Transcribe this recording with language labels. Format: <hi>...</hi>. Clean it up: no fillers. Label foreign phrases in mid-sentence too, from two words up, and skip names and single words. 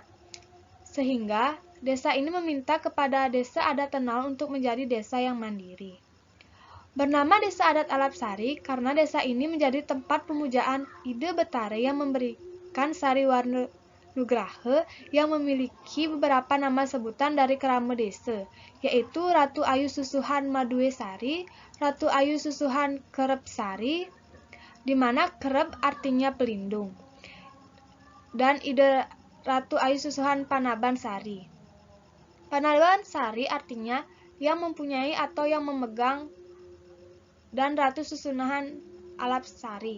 <id>Sehingga desa ini meminta kepada Desa Adat Tenaon untuk menjadi desa yang mandiri. Bernama Desa Adat Alapsari karena desa ini menjadi tempat pemujaan Ide Betare yang memberikan Sari Warna Nugraha yang memiliki beberapa nama sebutan dari kerama desa, yaitu Ratu Ayu Susuhan Madue Sari, Ratu Ayu Susuhan Kerep Sari, di mana kerep artinya pelindung, dan Ide Ratu Ayu Susuhan Panaban Sari. Panaban Sari artinya yang mempunyai atau yang memegang, dan Ratu Susunahan Alapsari.</id>